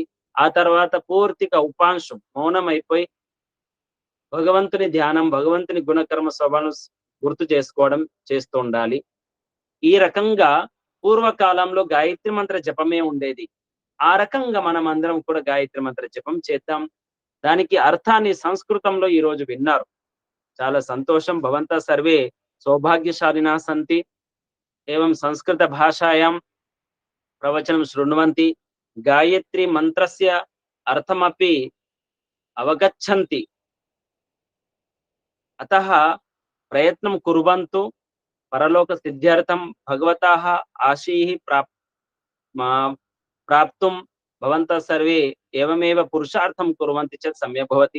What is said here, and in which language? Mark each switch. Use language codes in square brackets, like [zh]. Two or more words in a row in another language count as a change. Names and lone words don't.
[te] ఆ తర్వాత పూర్తిగా ఉపాంశం మౌనం అయిపోయి భగవంతుని ధ్యానం, భగవంతుని గుణకర్మ స్వభావం గుర్తు చేసుకోవడం చేస్తూ ఉండాలి. ఈ రకంగా పూర్వకాలంలో గాయత్రి మంత్ర జపమే ఉండేది. ఆ రకంగా మనం అందరం కూడా గాయత్రి మంత్ర జపం చేద్దాం. దానికి అర్థాన్ని సంస్కృతంలో ఈ రోజు విన్నారు. చాలా సంతోషం. [sa] భవంతः సర్వే సౌభాగ్యశాలినः సంతి. एवं संस्कृत भाषायां प्रवचनं शृण्वन्ति, गायत्री मंत्रस्य अर्थमपि अवगच्छन्ति. अतः प्रयत्नं कुर्वन्तु. परलोक सिद्ध्यर्थं भगवतः आशीः प्राप्तुं भवन्तः सर्वे एवमेव पुरुषार्थं कुर्वन्ति चेत् सम्यक् भवति.